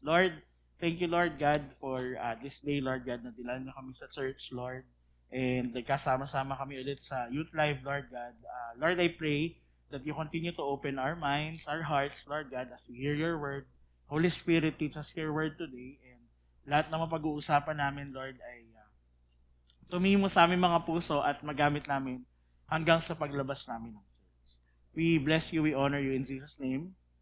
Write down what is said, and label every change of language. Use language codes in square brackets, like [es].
[en] Lord, thank you, Lord God, for this day, Lord God, [tl] na dilan niyo kami sa church, [en] Lord. [tl] And nagkasama-sama kami ulit sa Youth Live, Lord God. [en] Lord, I pray that you continue to open our minds, our hearts, Lord God, as we hear your word. Holy Spirit, teach us your word today. [tl] And lahat ng mapag-uusapan namin, Lord, ay tumimo sa aming mga puso at magamit namin hanggang sa paglabas namin ng church. [en] We bless you, we honor you in Jesus' name.